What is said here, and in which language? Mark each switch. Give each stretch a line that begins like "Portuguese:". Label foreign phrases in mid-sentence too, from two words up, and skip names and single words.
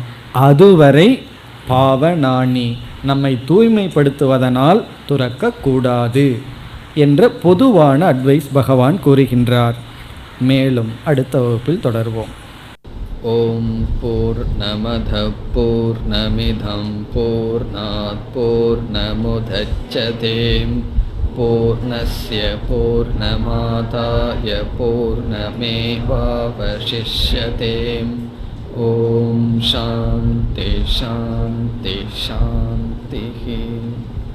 Tamil: அதுவரை பாவனானி, நம்மை தூய்மைப்படுத்துவதனால் துறக்கக்கூடாது என்ற பொதுவான அட்வைஸ் பகவான் கூறுகின்றார். மேலும் அடுத்த வகுப்பில் தொடர்வோம்.
Sanskrit: ॐ पूर्णमद पूर्णमिदं पूर्णात् पूर्णमुदच्यते पूर्णस्य पूर्णमादाय पूर्णमेवावशिष्यते. ॐ शान्ति शान्ति शान्ति.